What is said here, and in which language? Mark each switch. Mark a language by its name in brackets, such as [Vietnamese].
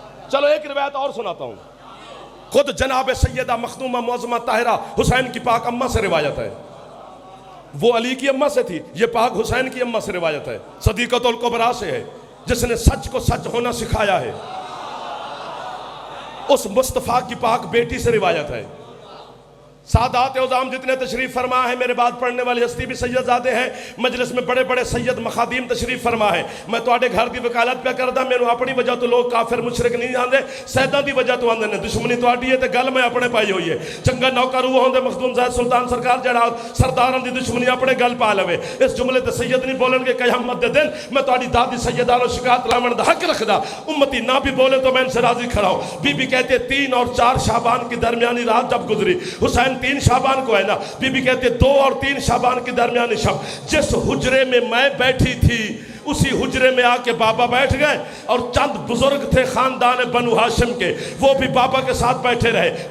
[Urdu] چلو ایک روایت اور سناتا ہوں خود جناب سیدہ مخدومہ معظمہ طاہرہ حسین کی پاک اماں سے روایت ہے وہ علی کی اماں سے تھی یہ پاک حسین کی اماں سے روایت ہے صدیقۃ الکبریٰ سے ہے جس نے سچ کو سچ ہونا سکھایا ہے اس مصطفیٰ کی پاک بیٹی سے روایت ہے سادات عظام جتنے تشریف فرما ہے، میرے بعد پڑھنے والی ہستی بھی سید زادے ہیں، مجلس میں بڑے بڑے سید مخادیم تشریف فرما ہے. [Punjabi] میں تواڈے گھر دی وکالت پہ کردا، مینوں اپنی وجہ تو لوگ کافر مشرک نہیں آندے، سیداں دی وجہ تو آندے نے. دشمنی تواڈی ہے تے گل میں اپنے پائی ہوئی ہے. چنگا نوکر وہ ہوندے مخدوم زاہد سلطان سرکار جڑا سرداراں دی دشمنی اپنے گل پا لوے. اس جملے تے سید نہیں بولن گے قیامت دے دن میں تواڈی دادی سیدہ نو شکایت لاون دا حق رکھدا. [Urdu] امتی نہ بھی بولے تو میں ان سے راضی کھڑا ہوں. بی بی کہتے 3 اور 4 شعبان کی درمیانی رات جب گزری، حسین 3 شعبان کو ہے نا، بی بی کہتے 2 اور 3 شعبان کی درمیانی شب جس حجرے میں میں بیٹھی تھی اسی حجرے میں آ کے بابا بیٹھ گئے، اور چند بزرگ تھے خاندان بنو ہاشم کے، وہ بھی بابا کے ساتھ بیٹھے رہے.